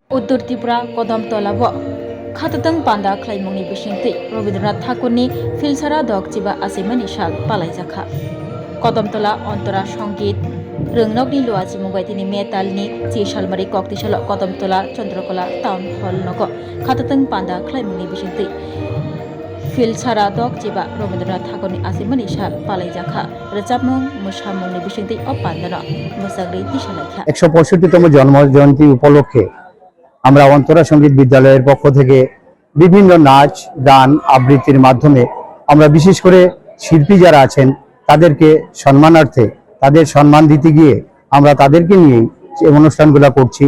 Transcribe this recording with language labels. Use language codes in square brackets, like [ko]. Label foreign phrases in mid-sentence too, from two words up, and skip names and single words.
[trp] उत्तर त्रिपुरा कदमतला खाततंग पांदा खलाइमुंगनि बिसिंथै रवीन्द्रनाथ ठाकुरनि फिलसारा दक चिबा आसिमानि साल पालाइजाखा कदमतला अंतरा संगीत रोंनकनि लुआजि मुंबाइतिनि मेतालनि ची सालमारि कक्तिसाल कदमतला चंद्रकला टाउन हल नग खाततंग पांदा खलाइमुंगनि बिसिंथै फिलसारा दक चिबा रवीन्द्रनाथ ठाकुरनि आसिमानि साल पालाइजाखा रोजाबमुं मोसामुंनि बिसिंथै अपान्दना मोसाग्रि दिसालाइखा [bn] 165তম জন্মজয়ন্তী উপলক্ষে আমরা অন্তরা সঙ্গীত বিদ্যালয়ের পক্ষ থেকে বিভিন্ন নাচ গান আবৃত্তির মাধ্যমে আমরা বিশেষ করে শিল্পী যারা আছেন তাদেরকে সম্মানার্থে তাদের সম্মান দিতে গিয়ে আমরা তাদেরকে নিয়ে এই অনুষ্ঠানগুলো করছি।